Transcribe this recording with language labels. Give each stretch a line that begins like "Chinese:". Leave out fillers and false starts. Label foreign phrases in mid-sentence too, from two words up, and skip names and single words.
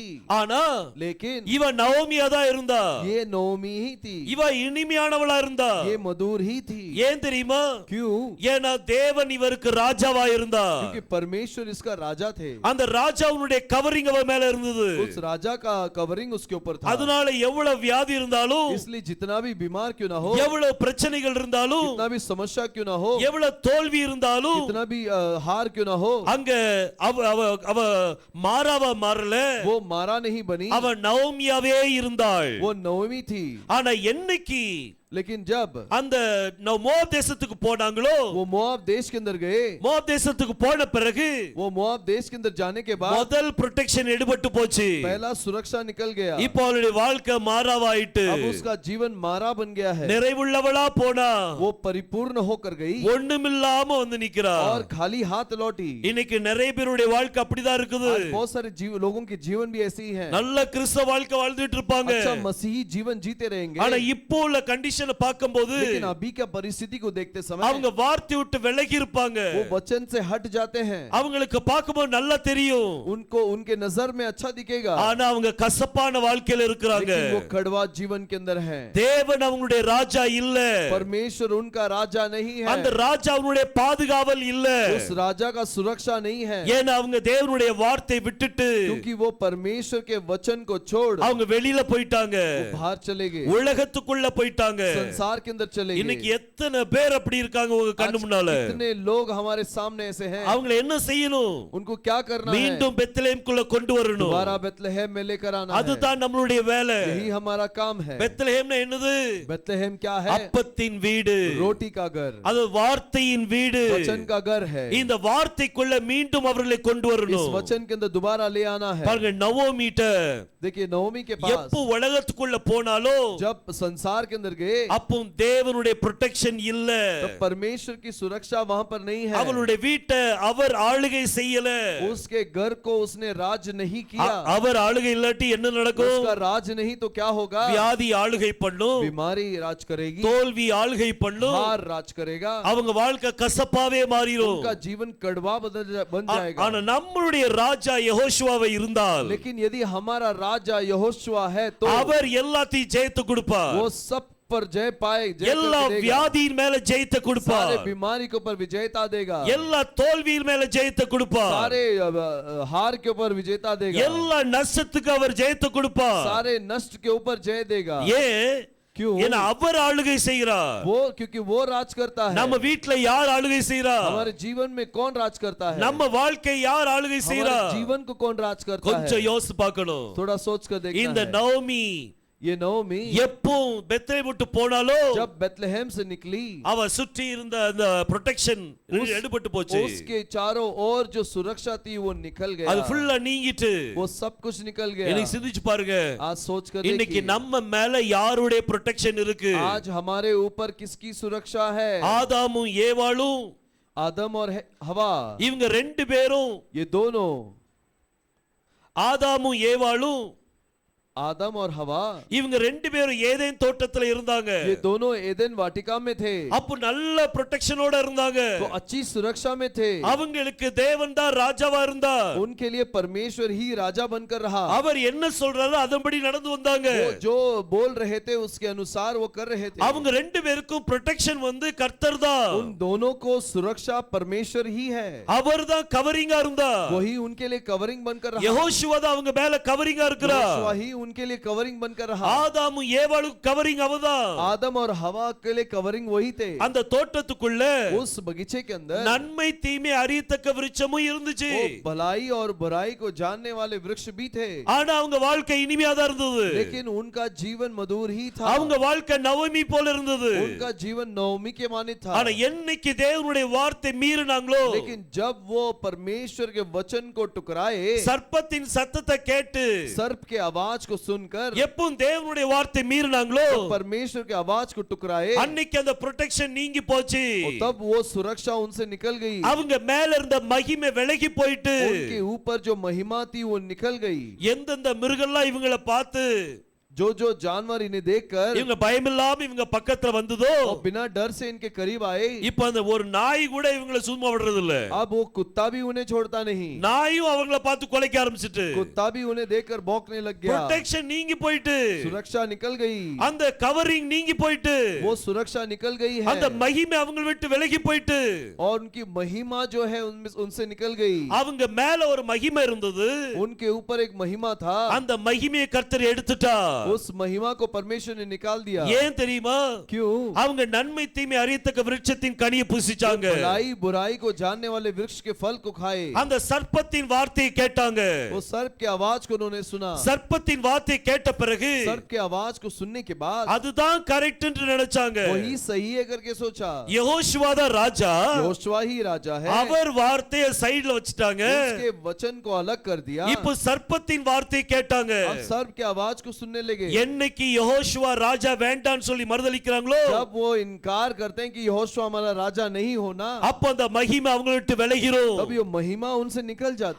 Tamil: ஆனா
Hindi: लेकिन
Tamil: இவ நவமியா தான் இருந்தா.
Hindi: ये नवमी ही थी,
Tamil: இவ இனிமையானவளா இருந்தா.
Hindi: ये मधुर ही थी।
Tamil: ஏன் தெரியுமா?
Hindi: क्यों?
Tamil: ஏன்னா தேவன் இவருக்கு ராஜாவா இருந்தா.
Hindi: क्योंकि परमेश्वर इसका राजा थे।
Tamil: அந்த ராஜாவுடைய கவரிங் அவ மேல இருந்தது.
Hindi: उस राजा का कवरिंग उसके ऊपर था।
Tamil: அதனால எவ்வளவு வியாதி இருந்தாலும்,
Hindi: इसलिए जितना भी बीमार क्यों ना हो,
Tamil: எவ்வளவு பிரச்சனைகள் இருந்தாலும்,
Hindi: कितना भी समस्या क्यों ना हो,
Tamil: எவ்வளவு தோல்வி இருந்தாலும்,
Hindi: कितना भी हार क्यों ना हो,
Tamil: அங்க அவ மாறாவா மாறல.
Hindi: वो मारा नहीं बनी,
Tamil: அவ நவமியாவே இருந்தாள்.
Hindi: वो नवमी थी।
Tamil: ஆனா என்னைக்கு
Hindi: लेकिन जब
Tamil: அந்த மோவாப் தேசத்துக்கு போனாங்களோ,
Hindi: वो मोआब देश के अंदर गए,
Tamil: மோவாப் தேசத்துக்கு போன பிறகு
Hindi: वो मोआब देश के अंदर जाने के बाद
Tamil: முதல் ப்ரொடெக்ஷன் எடுபட்டு போச்சு.
Hindi: पहला सुरक्षा निकल गया।
Tamil: இப்போ அவளுடைய வாழ்க்கை மாறாவாயிட்டு.
Hindi: अब उसका जीवन मारा बन गया है।
Tamil: நிறைவுள்ளவளா போனா,
Hindi: वो परिपूर्ण होकर गई
Tamil: ஒண்ணுமில்லாம வந்து நிக்கிறா.
Hindi: और खाली हाथ लौटी।
Tamil: இன்னைக்கு நிறைய பேருடைய வாழ்க்கை அப்படிதான் இருக்குது.
Hindi: आज बहुत सारे लोगों के जीवन भी ऐसे ही है।
Tamil: நல்ல கிறிஸ்தவ வாழ்க்கை வாழ்ந்துட்டு இருப்பாங்க.
Hindi: अच्छा मसीही जीवन जीते रहेंगे।
Tamil: ஆனா இப்போ உள்ள கண்டிஷனை பார்க்கும்போது,
Hindi: लेकिन अभी का परिस्थिति को देखते समय
Tamil: அவங்க வார்த்தை விட்டு விலகி இருப்பாங்க.
Hindi: वो वचन से हट जाते हैं।
Tamil: அவங்களுக்கு பார்க்கும்போது நல்லா தெரியும்,
Hindi: उनको उनके नजर में अच्छा दिखेगा,
Tamil: ஆனா அவங்க கசப்பான வாழ்க்கையில இருக்கிறாங்க.
Hindi: लेकिन वो कड़वा जीवन के अंदर है।
Tamil: தேவன் அவங்களுடைய ராஜா இல்ல.
Hindi: परमेश्वर उनका राजा नहीं है।
Tamil: அந்த ராஜா அவங்களுடைய பாதுகாவல் இல்ல.
Hindi: उस राजा का सुरक्षा नहीं है,
Tamil: ஏன்னா அவங்க தேவனுடைய வார்த்தை விட்டுட்டு
Hindi: क्योंकि वो परमेश्वर के वचन को छोड़
Tamil: அவங்க வெளியில போயிட்டாங்க,
Hindi: बाहर चले गए,
Tamil: உலகத்துக்குள்ள போயிட்டாங்க.
Hindi: संसार के अंदर चले
Tamil: இன்னைக்கு
Hindi: गए।
Tamil: எத்தனை பேர் அப்படி இருக்காங்க உங்க கண்ணு முன்னால?
Hindi: कितने लोग हमारे सामने ऐसे हैं।
Tamil: அவங்களை என்ன செய்யணும்?
Hindi: उनको क्या करना है?
Tamil: மீண்டும் பெத்லெஹேம்குள்ள கொண்டு வரணும்.
Hindi: दोबारा बेथलेहम में लेकर आना है।
Tamil: அதுதான் நம்மளுடைய வேலை.
Hindi: यही हमारा काम है।
Tamil: பெத்லெஹேம்னா என்னது?
Hindi: बेथलेहम क्या है?
Tamil: அப்பத்தின் வீடு,
Hindi: रोटी का घर,
Tamil: அது வார்த்தையின் வீடு.
Hindi: वचन का घर है।
Tamil: இந்த வார்த்தைக்குள்ள மீண்டும் அவர்களை கொண்டு
Hindi: इस
Tamil: வரணும்.
Hindi: वचन के अंदर दोबारा ले आना है।
Tamil: பாருங்க நவோமிட்ட
Hindi: देखिए नवमी के पास
Tamil: எப்போ உலகத்துக்குள்ள போனாலோ,
Hindi: जब संसार के अंदर गए,
Tamil: அப்போ தேவனுடைய ப்ரொடெக்ஷன் இல்ல.
Hindi: तब परमेश्वर की सुरक्षा वहां पर नहीं है।
Tamil: அவளுடைய வீட்டை அவர் ஆளுகை செய்யல.
Hindi: उसके घर को उसने राज नहीं किया।
Tamil: அவர் ஆளுகை இல்லாட்டி என்ன நடக்கும்?
Hindi: उसका राज नहीं तो क्या होगा?
Tamil: வியாதி ஆளுகை பண்ணும்,
Hindi: बीमारी राज करेगी,
Tamil: தோல்வி ஆளுகை பண்ணும்,
Hindi: हार राज करेगा,
Tamil: அவங்க வாழ்க்கை கசப்பாவே மாறிடும்.
Hindi: उनका जीवन कड़वा बन जाएगा।
Tamil: ஆனா நம்மளுடைய ராஜா யெகோஷுவாவை இருந்தால்,
Hindi: लेकिन यदि हमारा राजा यहोशुआ है तो
Tamil: அவர் எல்லாத்தையும் ஜெயித்து கொடுப்பார்.
Hindi: वो सब पर जय पाए, जय
Tamil: எல்லா
Hindi: करके देगा।
Tamil: வியாதியின் மேல ஜெயத்தை கொடுப்பார்,
Hindi: सारे बीमारी के ऊपर विजेता देगा,
Tamil: எல்லா தோல்வியின் மேல ஜெயத்தை கொடுப்பார்,
Hindi: सारे हार के ऊपर विजेता देगा,
Tamil: எல்லா நஷ்டத்துக்கு அவர் ஜெயத்தை கொடுப்பார்.
Hindi: सारे नष्ट के ऊपर जय देगा।
Tamil: ஏன்?
Hindi: क्यों?
Tamil: ஏன்னா அவர் ஆளுகை செய்கிறார்.
Hindi: वो क्योंकि वो राज करता है।
Tamil: நம்ம வீட்ல யார் ஆளுகை செய்கிறார்?
Hindi: हमारे जीवन में कौन राज करता है?
Tamil: நம்ம வாழ்க்கை யார் ஆளுகை
Hindi: हमारे
Tamil: செய்கிறார்?
Hindi: जीवन को कौन राज करता है?
Tamil: கொஞ்சம் யோசிச்சு பார்க்கணும்.
Hindi: थोड़ा सोच कर देखना
Tamil: இந்த
Hindi: है।
Tamil: நவோமி
Hindi: ये नओमी
Tamil: எப்போ பெத்லேஹேம் விட்டு போனாலோ
Hindi: जब बेथलेहम से निकली,
Tamil: அவ சுற்றி இருந்த அந்த ப்ரொடெக்ஷன் எடுபட்டு போச்சு.
Hindi: उसके चारों ओर जो सुरक्षा थी वो निकल गया,
Tamil: அது ஃபுல்லா நீங்கிட்டு.
Hindi: वो सब कुछ निकल गया।
Tamil: இன்னைக்கு சிந்திச்சு பாருங்க,
Hindi: आज सोच कर
Tamil: இன்னைக்கு
Hindi: देखिए,
Tamil: நம்ம மேல யாருடைய ப்ரொடெக்ஷன் இருக்கு?
Hindi: आज हमारे ऊपर किसकी सुरक्षा है?
Tamil: ஆதாமும் ஏவாளும்,
Hindi: आदम और हवा,
Tamil: இவங்க ரெண்டு பேரும்,
Hindi: ये दोनों,
Tamil: ஆதாமும் ஏவாளும்
Hindi: आदम और हवा,
Tamil: இவங்க ரெண்டு பேரும் ஏதேன் தோட்டத்துல இருந்தாங்க.
Hindi: ये दोनों एदेन वाटिका में थे,
Tamil: அப்ப நல்ல ப்ரொடெக்ஷனோட இருந்தாங்க.
Hindi: तो अच्छी सुरक्षा में थे।
Tamil: அவங்களுக்கு தேவன் தான் ராஜாவா இருந்தார்.
Hindi: उनके लिए परमेश्वर ही राजा बनकर रहा।
Tamil: அவர் என்ன சொல்றாரோ அதன்படி நடந்து வந்தாங்க.
Hindi: वो जो बोल रहे थे उसके अनुसार वो कर रहे थे।
Tamil: அவங்க ரெண்டு பேருக்கும் ப்ரொடெக்ஷன் வந்து கர்த்தர் தான்.
Hindi: उन दोनों को सुरक्षा परमेश्वर ही है,
Tamil: அவர் தான் கவரிங்கா இருந்தார்.
Hindi: वही उनके लिए कवरिंग बनकर रहा।
Tamil: யெகோஷுவா தான் அவங்க மேல கவரிங்கா இருக்கிறார்.
Hindi: यहोशुआ ही उनके लिए कवरिंग बनकर रहा।
Tamil: ஆதாமும் ஏவாளுக்கு கவரிங் அவதான்.
Hindi: आदम और हवा के लिए कवरिंग वही थे।
Tamil: அந்த தோட்டத்துக்குள்ள
Hindi: उस बगीचे के अंदर
Tamil: நன்மை தீமை அறியத்தக்க விருட்சமும் இருந்துச்சு.
Hindi: वो भलाई और बुराई को जानने वाले वृक्ष भी थे,
Tamil: ஆனா அவங்க வாழ்க்கை இனிமையா தான் இருந்தது.
Hindi: लेकिन उनका जीवन मधुर ही था।
Tamil: அவங்க வாழ்க்கை நவமி போல இருந்தது.
Hindi: उनका जीवन नवमी के मानित था।
Tamil: ஆனா என்னைக்கு தேவனுடைய வார்த்தை மீறினாங்களோ,
Hindi: लेकिन जब वो परमेश्वर के वचन को टुकराए,
Tamil: சர்ப்பத்தின் சத்தத்தை கேட்டு,
Hindi: सर्प के आवाज को सुनकर,
Tamil: எப்போ தேவனுடைய வார்த்தை மீறினாங்களோ,
Hindi: परमेश्वर के आवाज को टुकराए,
Tamil: அன்னைக்கு அந்த ப்ரொடெக்ஷன் நீங்கி போச்சு.
Hindi: तब वो सुरक्षा उनसे निकल गई।
Tamil: அவங்க மேல இருந்த மகிமை விலகி போயிட்டு,
Hindi: उनके ऊपर जो महिमा थी वो निकल गई।
Tamil: எந்தெந்த மிருகம்லாம் இவங்களை பார்த்து,
Hindi: जो जो जानवर इन्हें देखकर
Tamil: இவங்க பயமில்லாம இவங்க பக்கத்துல வந்ததோ,
Hindi: और बिना डर से इनके करीब आए,
Tamil: இப்ப அந்த ஒரு நாய் கூட இவங்களை சும்மா விடுறது இல்ல.
Hindi: अब वो कुत्ता भी उन्हें छोड़ता नहीं।
Tamil: நாயும் அவங்கள பார்த்து கொலைக்க ஆரம்பிச்சிட்டு,
Hindi: कुत्ता भी उन्हें देखकर भौंकने लग गया।
Tamil: ப்ரொடெக்ஷன் நீங்கி போயிட்டு,
Hindi: सुरक्षा निकल गई,
Tamil: அந்த கவரிங் நீங்கி போயிட்டு,
Hindi: वो सुरक्षा निकल गई है,
Tamil: அந்த மகிமை அவங்க விட்டு விலகி போயிட்டு,
Hindi: और उनकी महिमा जो है उनसे निकल गई।
Tamil: அவங்க மேல ஒரு மகிமை இருந்தது,
Hindi: उनके ऊपर एक महिमा था,
Tamil: அந்த மகிமையை கர்த்தர் எடுத்துட்டார்.
Hindi: उस महिमा को परमेश्वर ने निकाल दिया।
Tamil: ஏன் தெரியுமா?
Hindi: क्यों?
Tamil: அவங்க நன்மை தீமை அறியத்தக்க விருட்சத்தின் கனியை புசிச்சாங்க.
Hindi: भलाई बुराई को जानने वाले वृक्ष के फल को खाए।
Tamil: அந்த சர்ப்பத்தின் வார்த்தையை கேட்டாங்க.
Hindi: वो सर्प के आवाज को उन्होंने सुना।
Tamil: சர்ப்பத்தின் வார்த்தையை கேட்ட பிறகு
Hindi: सर्प के आवाज को सुनने के बाद
Tamil: அதுதான் கரெக்ட் என்று நினைச்சாங்க.
Hindi: वही सही है करके सोचा।
Tamil: யெகோஷுவா தான் ராஜா,
Hindi: यहोशुआ ही राजा है,
Tamil: அவர் வார்த்தையை சைடுல வச்சிட்டாங்க.
Hindi: उसके वचन को अलग कर दिया।
Tamil: இப்போ சர்ப்பத்தின் வார்த்தையை கேட்டாங்க.
Hindi: अब सर्प के आवाज को सुनने लगे।
Tamil: என்னைக்கு யெகோஷுவா ராஜா வேண்டான்னு சொல்லி மறுதலிக்கிறாங்களோ,
Hindi: जब वो इनकार करते हैं कि यहोशुआ हमारा राजा नहीं होना,
Tamil: அப்ப அந்த மகிமை அவங்களை விட்டு விலகிரும்.
Hindi: तब ये महिमा उनसे निकल जाती